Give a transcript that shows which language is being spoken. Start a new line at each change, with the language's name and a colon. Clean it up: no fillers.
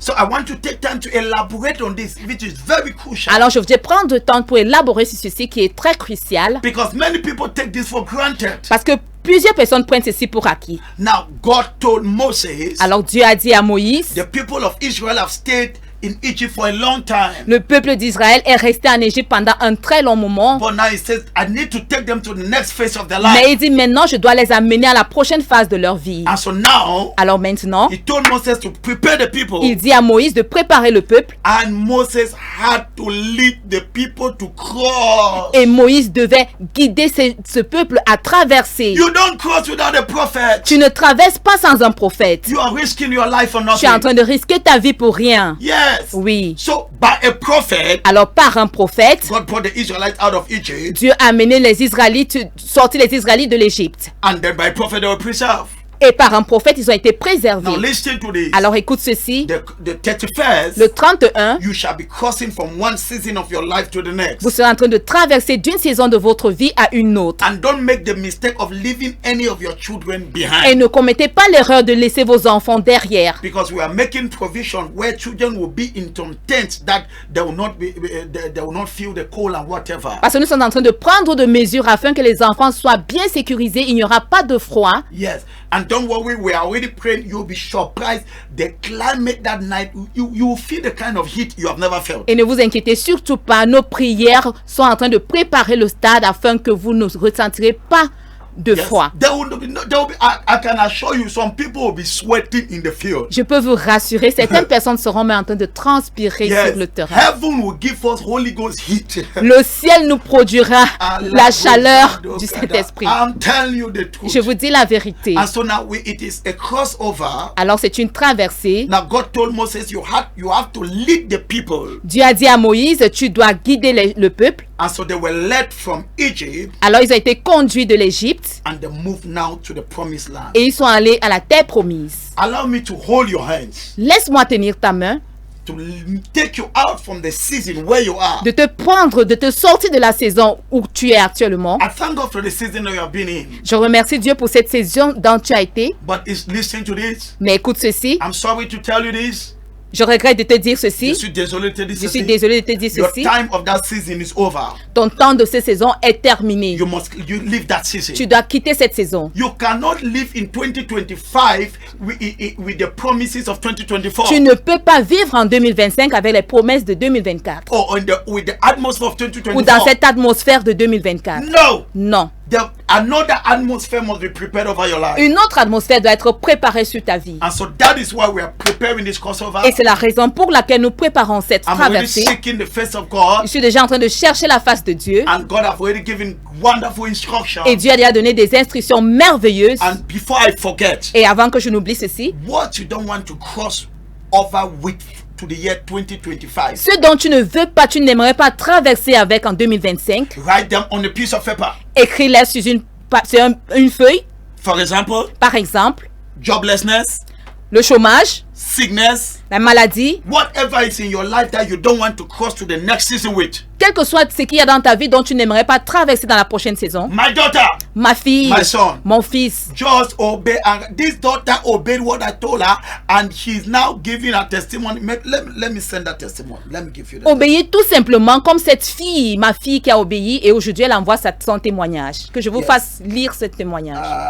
English: So I want to take time to elaborate on this, which is very crucial.
French: Alors je vais prendre le temps pour élaborer sur ceci qui est très crucial.
English: Because many people take this for granted.
French: Parce que plusieurs personnes prennent ceci pour acquis.
English: Now God told Moses.
French: Alors Dieu a dit à Moïse.
English: The people of Israel have stayed in Egypt for a long time.
French: Le peuple d'Israël est resté en Égypte pendant un très long moment.
English: But now he says, I need to take them to the next phase of their life.
French: Mais il dit maintenant je dois les amener à la prochaine phase de leur vie.
English: And so now,
French: alors maintenant,
English: he told Moses to prepare the people.
French: Il dit à Moïse de préparer le peuple.
English: And Moses had to lead the people to cross.
French: Et Moïse devait guider ce peuple à traverser.
English: You don't cross without a prophet.
French: Tu ne traverses pas sans un prophète.
English: You are risking your life for nothing.
French: Tu es en train de risquer ta vie pour rien.
English: Yes.
French: Oui.
English: So by a prophet,
French: alors par un prophète,
English: God brought the Israelites out of Egypt.
French: Dieu a amené les Israélites, sorti les Israélites de l'Égypte.
English: And then by prophet they were preserved.
French: Et par un prophète, ils ont été préservés.
English: Now listen to this.
French: Alors écoute ceci.
English: The 31st,
French: Le 31,
English: you shall be crossing from one season of your life to the next.
French: vous serez en train de traverser d'une saison de votre vie à une autre.
English: And don't make the mistake of leaving any of your children
French: Et
English: behind.
French: ne commettez pas l'erreur de laisser vos enfants derrière.
English: Because we are making provision where children will be in some tents that they will not be, they will not feel the cold and whatever.
French: Parce que nous sommes en train de prendre des mesures afin que les enfants soient bien sécurisés. Il n'y aura pas de froid.
English: Yes, and don't worry, we are already praying. You'll be surprised. The climate that night, you will feel the kind of heat you have never felt.
French: Et ne vous inquiétez surtout pas. Nos prières sont en train de préparer le stade afin que vous ne ressentirez pas de froid.
English: There will be, I can assure you, some people will be sweating in the field.
French: Je peux vous rassurer, certaines personnes seront même en train de transpirer sur le terrain.
English: Heaven will give us Holy Ghost heat.
French: Le ciel nous produira la chaleur du Saint-Esprit.
English: I'm telling you the truth.
French: Je vous dis la vérité.
English: And so now it is a crossover.
French: Alors c'est une traversée.
English: Now God told Moses, you have to lead the people.
French: Dieu a dit à Moïse, tu dois guider le peuple.
English: And so they were led from Egypt.
French: Alors ils ont été conduits de l'Égypte.
English: And they moved now to the promised land.
French: Et ils sont allés à la terre promise.
English: Allow me to hold your hands.
French: Laisse-moi tenir ta main.
English: To take you out from the season where you are.
French: De te prendre, de te sortir de la saison où tu es actuellement.
English: I thank God for the season that you have been in.
French: Je remercie Dieu pour cette saison dont tu as été.
English: But listen to this.
French: Mais écoute ceci.
English: I'm sorry to tell you this.
French: Je regrette de te dire ceci. Je suis désolé de te dire Je suis ceci. désolé de te dire
English: Your
French: ceci.
English: time of that season is over.
French: Ton temps de cette saison est terminé.
English: You leave that season.
French: Tu dois quitter cette saison.
English: You cannot live in 2025 with the promises of 2024.
French: Tu ne peux pas vivre en 2025 avec les promesses de 2024.
English: Or with the atmosphere of 2024.
French: Ou dans cette atmosphère de 2024.
English: No.
French: Non.
English: Another atmosphere must be prepared over your life.
French: Une autre atmosphère doit être préparée sur ta vie.
English: And so that is why we are preparing this crossover.
French: Et c'est la raison pour laquelle nous préparons cette
English: I'm already
French: traversée.
English: seeking the face of God.
French: Je suis déjà en train de chercher la face de Dieu.
English: And God have already given wonderful instructions.
French: Et Dieu a déjà donné des instructions merveilleuses.
English: And before I forget,
French: et avant que je n'oublie ceci,
English: what you don't want to cross over with to the year 2025.
French: Ce dont tu ne veux pas, tu n'aimerais pas traverser avec en 2025.
English: Write them on a piece of paper.
French: Écris-les sur une feuille.
English: For example,
French: par exemple,
English: joblessness,
French: le chômage,
English: sickness,
French: la maladie,
English: whatever is in your life that you don't want to cross to the next season with.
French: Quel que soit ce qu'il y a dans ta vie dont tu n'aimerais pas traverser dans la prochaine saison.
English: My daughter,
French: ma fille,
English: my son,
French: mon fils.
English: Just obey. And this daughter obeyed what I told her, and she's now giving a testimony. Let me send that testimony. Let me give you that.
French: Obéir tout simplement comme cette fille, ma fille qui a obéi, et aujourd'hui elle envoie son témoignage. Que je vous fasse lire ce témoignage.